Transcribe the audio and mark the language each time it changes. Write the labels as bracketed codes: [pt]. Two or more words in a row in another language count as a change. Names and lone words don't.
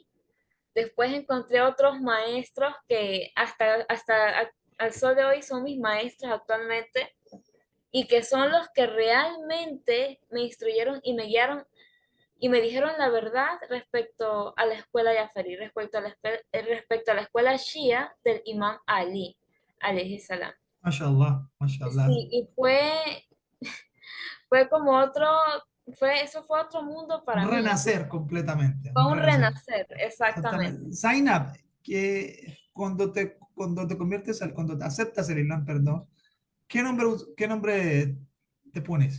[es] Después encontré otros maestros que al sol de hoy son mis maestros actualmente y que son los que realmente me instruyeron y me guiaron y me dijeron la verdad respecto a la escuela Jafari, respecto a la escuela Shia del Imam Ali, [ar] عليه السلام. ما شاء الله، ما شاء الله. [es] Sí, y fue como eso fue otro mundo Un para mí. renacer completamente, un Fue un renacer. renacer, exactamente. Exactamente. Zainab, que cuando te conviertes, cuando te aceptas el Islam, perdón, qué nombre te pones?